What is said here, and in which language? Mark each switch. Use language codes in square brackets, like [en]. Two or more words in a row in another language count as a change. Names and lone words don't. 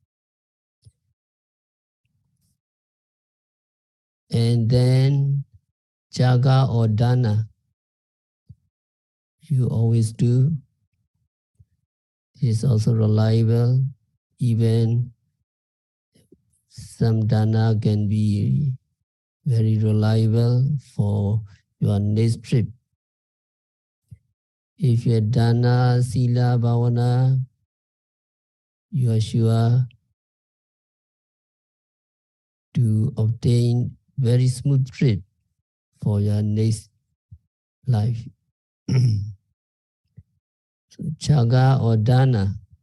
[en] And then jaga or dana, you always do. It is also reliable. Even some dana can be very reliable for your next trip. If you have [pi] dana, sila, bhavana, [en] you are sure to obtain very smooth trip for your next life. So, jaga or dana.